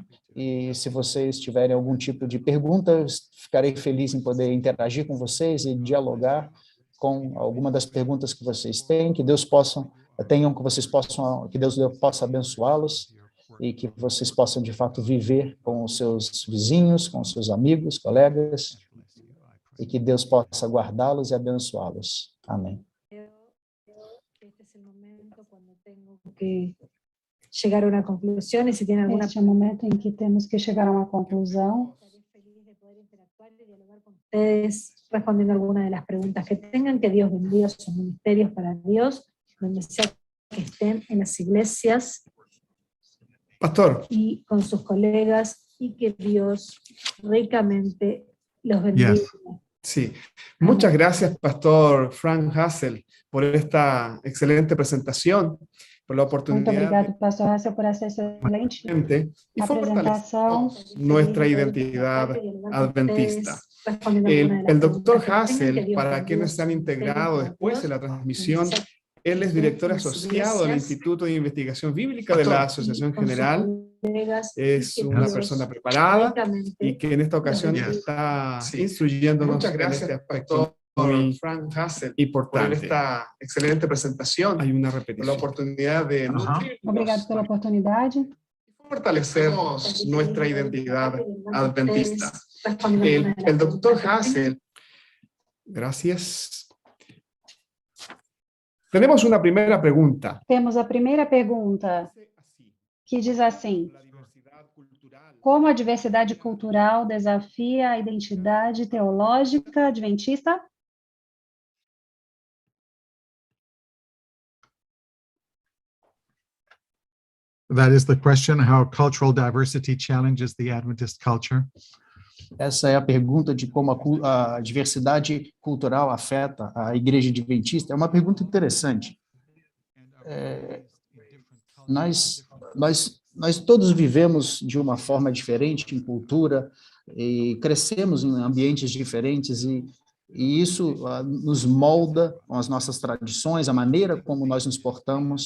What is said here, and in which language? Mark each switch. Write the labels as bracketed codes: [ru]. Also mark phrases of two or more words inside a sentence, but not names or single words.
[pt] E se vocês tiverem algum tipo de pergunta, eu ficarei feliz em poder interagir com vocês e dialogar com alguma das perguntas que vocês têm, que Deus que Deus possa abençoá-los e que vocês possam, de fato, viver com os seus vizinhos, com os seus amigos, colegas, e que Deus possa guardá-los e abençoá-los. Amém. Chegar a uma conclusão, e se tem alguma Este é o momento em que temos que chegar a uma conclusão. [es] Ustedes respondiendo algunas de las preguntas que tengan, que Dios bendiga sus ministerios para Dios, donde sea que estén en las iglesias Pastor. y con sus colegas, y que Dios ricamente los bendiga. Yes. Sí. Muchas gracias, Pastor Frank Hassel, por esta excelente presentación, por la [pt] Muito [es] oportunidad [pt] obrigado, pastor Hassel, por essa excelente [es] y [pt] apresentação. [es] nuestra identidad adventista. El doctor Hassel, para quienes se han integrado después de la transmisión, él es director asociado del Instituto de Investigación Bíblica de la Asociación General. Es una persona preparada y que en esta ocasión está instruyéndonos. Muchas gracias, en este aspecto muy Frank Hassel, importante. Por esta excelente presentación. Hay una repetición. La oportunidad de [pt] Obrigado pela oportunidade. [es] Fortalecer nuestra identidad adventista. El doctor Hassel, gracias. Tenemos una primera pregunta. [pt] Temos a primeira pergunta, que diz assim: como a diversidade cultural desafia a identidade teológica adventista? [en] That is the question, how cultural diversity challenges the Adventist culture. [pt] Essa é a pergunta de como a diversidade cultural afeta a Igreja Adventista. É uma pergunta interessante. Nós todos vivemos de uma forma diferente em cultura e crescemos em ambientes diferentes e isso nos molda com as nossas tradições, a maneira como nós nos portamos.